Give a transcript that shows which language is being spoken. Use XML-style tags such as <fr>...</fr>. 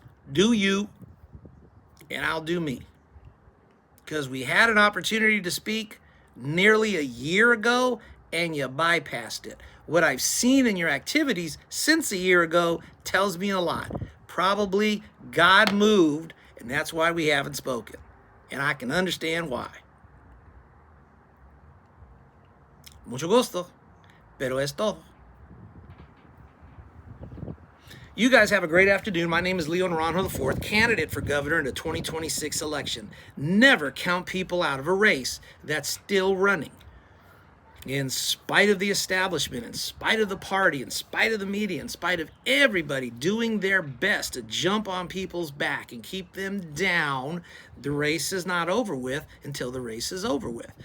<en>Do you, and I'll do me. Because we had an opportunity to speak nearly a year ago, and you bypassed it. What I've seen in your activities since a year ago tells me a lot. Probably God moved, and that's why we haven't spoken. And I can understand why.</en> <es>Mucho gusto, pero es todo.</es> <en>You guys have a great afternoon. My name is Leo Naranjo IV, candidate for governor in the 2026 election. Never count people out of a race that's still running. In spite of the establishment, in spite of the party, in spite of the media, in spite of everybody doing their best to jump on people's back and keep them down, the race is not over with until the race is over with.</en>